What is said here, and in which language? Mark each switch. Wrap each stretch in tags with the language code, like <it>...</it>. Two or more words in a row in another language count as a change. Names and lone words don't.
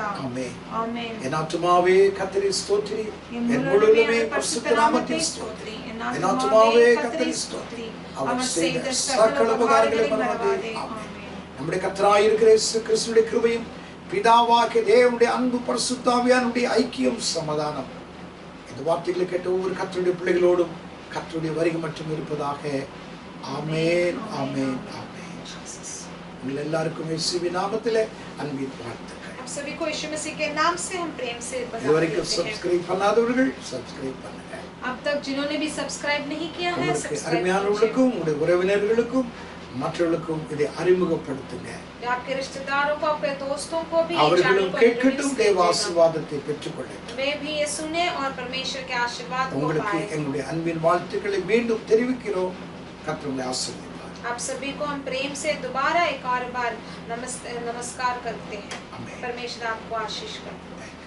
<ta>ஆமென்.</ta> <hi>आमीन।</hi> <ta>என் ஆத்துமாவே கர்த்தரை ஸ்தோத்திரி, என் முழுவதுமே பரிசுத்த நாமத்தை ஸ்தோத்திரி. என் ஆத்துமாவே கர்த்தரை ஸ்தோத்திரி, அவர் செய்த சகல உபகாரங்களை மறவாதே. ஆமென். நம்முடைய கர்த்தராய் இருக்கிற இயேசு கிறிஸ்துவின் கிருபையும் பிதாவாகிய தேவனுடைய அன்பு பரிசுத்த ஆவியானுடைய ஐக்கியம் சமாதானம் இந்த வார்த்தைகளை கேட்ட ஒவ்வொரு கர்த்தருடைய பிள்ளைகளோடும் கர்த்தருடைய வருகை மட்டும் இருப்பதாக. ஆமென், ஆமென், ஆமென். உங்கள் எல்லாருக்கும் இயேசுவின் நாமத்திலே அன்பின் வாழ்த்துக்கள்.</ta> <hi>आप सभी को यीशु मसीह के नाम से हम प्रेम से बधाई</hi> <ta>இதுவரைக்கும்</ta> <hi>देते हैं।</hi> <ta>சப்ஸ்கிரைப் பண்ணாதவர்கள் சப்ஸ்கிரைப் பண்ணுங்க.</ta> <hi>अब तक जिन्होंने भी सब्सक्राइब नहीं किया है,</hi> <ta>உங்களுக்கு</ta> <hi>सब्सक्राइब कीजिए।</hi> <ta>அருமையானவர்களுக்கும் உங்களுடைய உறவினர்களுக்கும் மற்றவர்களுக்கும் இதை அறிமுகப்படுத்துங்க.</ta> <hi>आपके रिश्तेदारों को, आपके दोस्तों को भी ये चैनल</hi> <ta>அவர்களும்</ta> <hi>को</hi> <ta>கேட்கட்டும்,</ta> <hi>introduce</hi> <ta>தேவ</ta> <hi>कीजिएगा।</hi> <ta>ஆசீர்வாதத்தை பெற்றுக்கொள்ளட்டும்.</ta> <hi>वे भी ये सुने और परमेश्वर के आशीर्वाद को</hi> <ta>உங்களுக்கு</ta> <hi>पाए।</hi> <ta>எங்களுடைய அன்பின் வாழ்த்துக்களை மீண்டும் தெரிவிக்கிறோம். கர்த்தர் உங்களை ஆசீர்வதிப்பார்.</ta> <hi>आप सभी को हम प्रेम से दोबारा एक और बार नमस्कार करते हैं। आमीन। परमेश्वर आपको आशीष करे।</hi>